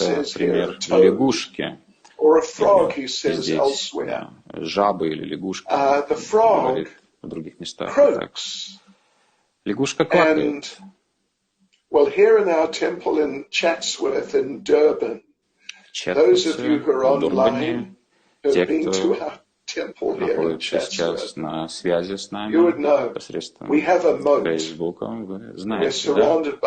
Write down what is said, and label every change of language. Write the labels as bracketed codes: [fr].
[ru] Это пример лягушки. Здесь жабы или лягушки, говорит в других местах. Так. Лягушка квакает. [en] Well, here in our temple in Chatsworth in Durban, those of you who are online, [ru] те, кто находится сейчас на связи с нами посредством Фейсбука, вы знаете, да?